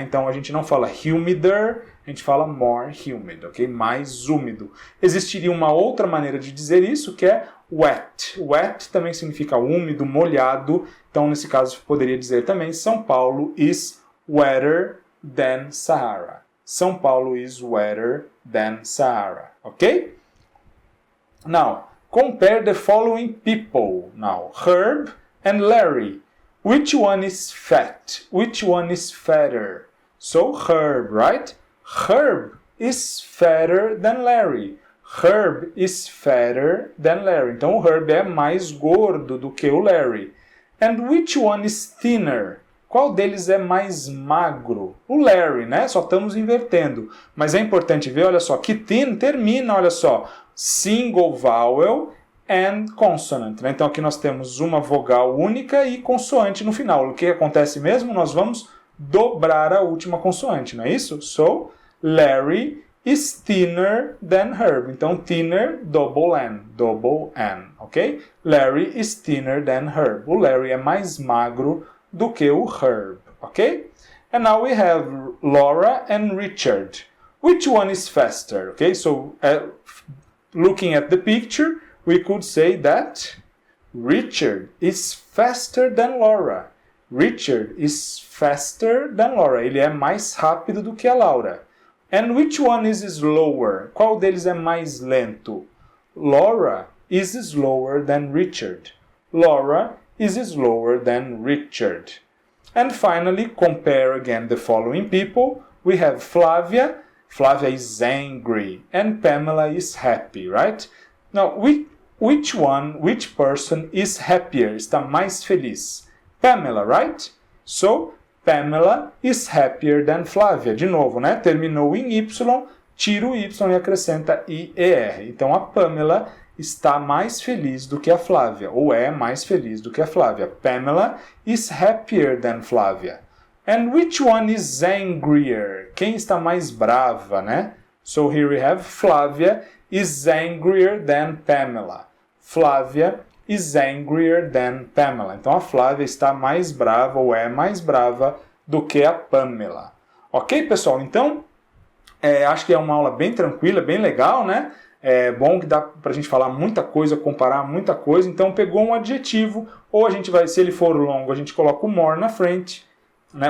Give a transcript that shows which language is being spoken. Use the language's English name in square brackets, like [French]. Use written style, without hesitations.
[Portuguese] Então a gente não fala humider, a gente fala [English] more humid, [Portuguese] ok? Mais úmido. Existiria uma outra maneira de dizer isso, que é wet. Wet também significa úmido, molhado. Então nesse caso poderia dizer também [English] São Paulo is wetter than Sahara. São Paulo is wetter than Sahara, ok? Now, compare the following people. Now, Herb and Larry. Which one is fat? Which one is fatter? So, Herb, right? Herb is fatter than Larry. Herb is fatter than Larry. [Portuguese] Então, o Herb é mais gordo do que o Larry. [English] And which one is thinner? [Portuguese] Qual deles é mais magro? O Larry, né? Só estamos invertendo. Mas é importante ver, olha só, que thin termina, olha só, [English] single vowel and consonant. [Portuguese] Né? Então aqui nós temos uma vogal única e consoante no final. O que acontece mesmo? Nós vamos dobrar a última consoante, não é isso? [English] So, Larry is thinner than Herb. [Portuguese] Então, thinner, double N, ok? [English] Larry is thinner than Herb. [Portuguese] O Larry é mais magro do que o Herb, ok? [English] And now we have Laura and Richard. Which one is faster? Okay, so looking at the picture, we could say that Richard is faster than Laura. Richard is faster than Laura. [Portuguese] Ele é mais rápido do que a Laura. [English] And which one is slower? [Portuguese] Qual deles é mais lento? [English] Laura is slower than Richard. Laura is slower than Richard. And finally, compare again the following people. We have Flavia. Flavia is angry. And Pamela is happy, right? Now, which person is happier? [Portuguese] Está mais feliz? [English] Pamela, right? So, Pamela is happier than Flávia. [Portuguese] De novo, né? Terminou em Y, tira o Y e acrescenta IER. Então a Pamela está mais feliz do que a Flávia, ou é mais feliz do que a Flávia. [English] Pamela is happier than Flávia. And which one is angrier? [Portuguese] Quem está mais brava, né? [English] So here we have Flávia is angrier than Pamela. Flávia is angrier than Pamela. [Portuguese] Então a Flávia está mais brava ou é mais brava do que a Pamela. Ok, pessoal? Então, acho que é uma aula bem tranquila, bem legal, né? É bom que dá pra gente falar muita coisa, comparar muita coisa. Então pegou um adjetivo, ou a gente vai, se ele for longo, a gente coloca o more na frente, né?